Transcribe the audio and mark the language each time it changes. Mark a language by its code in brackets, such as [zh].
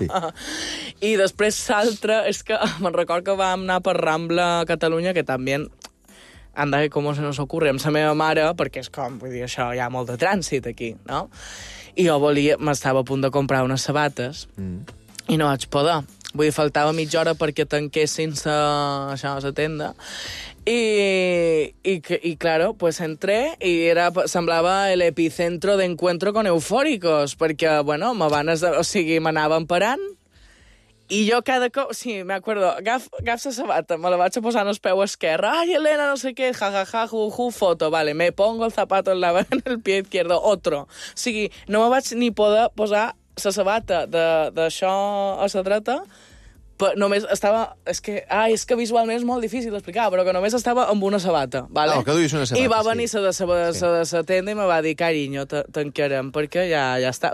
[ca] Sí. I després l'altre, és que me'n record que vam anar per Rambla a Catalunya, que també... Anda, com se nos ocurre, amb la meva mare, perquè és com, vull dir, això, hi ha molt de trànsit aquí, no? I jo volia... M'estava a punt de comprar unes sabates i no vaig poder. Vull dir, faltava mitja hora perquè tanquessin la tenda. I [es] claro, pues entré [ca] i semblava [es] el epicentro de encuentro con eufóricos, [ca] perquè, bueno, m'anava emparant i jo cada cop... Sí, [es] me acuerdo, [ca] agaf la sabata, me la vaig a posar en el peu esquerre. [es] Ai, Elena, [ca] no sé què, [es] jajaja, juju, foto. Vale, me pongo el zapato en el pie izquierdo, otro. [ca] O sigui, no me vaig ni poder posar la sabata d'això a la dreta, però només estava... És que visualment és molt difícil d'explicar, però que només estava amb una sabata, ¿vale? Que duies una sabata. I va venir la tenda i me va dir, carinyo, tanquearem, perquè ja està.